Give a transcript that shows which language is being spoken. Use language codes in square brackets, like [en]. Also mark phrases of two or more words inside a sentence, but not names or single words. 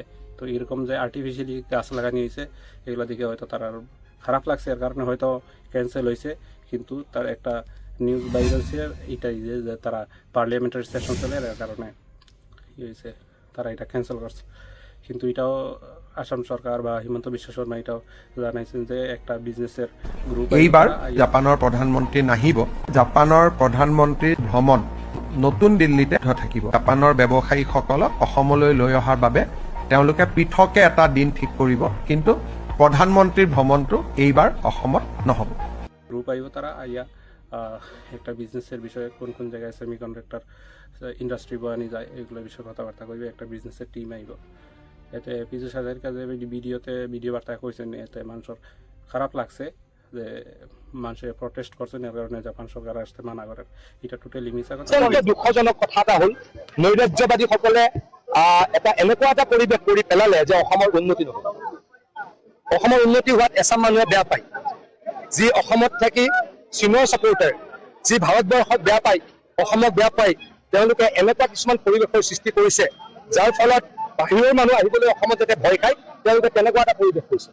[bn] তো এরকম যে আর্টিফিশিয়ালি গাছ লাগানো হয়েছে এগুলো দিকে হয়তো তার খারাপ লাগছে, এর কারণে হয়তো ক্যান্সেল হয়েছে। কিন্তু তার একটা নিউজ বাইরে হয়েছে এটাই যে তারা [en] parliamentary session [bn] চলে, এর কারণে হয়েছে তারা এটা ক্যান্সেল করছে। কিন্তু এটাও আসাম সরকার বা হিমন্ত বিশ্ব শর্মা এটাও জানাইছেন যে একটা বিজনেসের গ্রুপ [as] এইবাৰ জাপানৰ প্ৰধানমন্ত্ৰী নাহিব। জাপানৰ প্ৰধানমন্ত্ৰীৰ ভ্ৰমণ নতুন দিল্লীতে থাকিব। জাপানৰ ব্যৱসায়ীসকলক অসমলৈ লৈ অহাৰ বাবে তেওঁলোকে পৃথকে এটা দিন ঠিক কৰিব, কিন্তু প্ৰধানমন্ত্ৰীৰ ভ্ৰমণটো এইবাৰ অসমত নহ'ব। [bn] গ্রুপ আইব, তারা আইয়া একটা বিজনেসের বিষয়ে কোন কোন জায়গায় [en] semiconductor industry [bn] বানানি যায় এগুলোর বিষয়ে কথাবার্তা কইবে, একটা বিজনেসের টিম আইব। এতে পীযূষ হাজারিকা যে ভিডিও বার্তা কইছেন, এতে মানুষের খারাপ লাগছে যে মানুষের প্রটেস্ট করছেন, এর কারণে জাপান সরকার আসতে মানা করেন। এটা টোটালি মিছা কথা। [as] দুঃখজনক কথা এটা হ'ল নৈৰাজ্যবাদীসকলে এটা এনেকুৱা এটা পৰিৱেশ কৰি পেলালে যে অসমৰ উন্নতি নহ'ব। অসমৰ উন্নতি হোৱাত এচাম মানুহে বেয়া পায়, যি অসমত থাকি চীনৰ ছাপোৰ্টাৰ, যি ভাৰতবৰ্ষক বেয়া পায়, অসমক বেয়া পায়, তেওঁলোকে এনেকুৱা কিছুমান পৰিৱেশৰ সৃষ্টি কৰিছে যাৰ ফলত বাহিৰৰ মানুহ আহিবলৈ অসমত যাতে ভয় খায়, তেওঁলোকে তেনেকুৱা এটা পৰিৱেশ কৰিছে।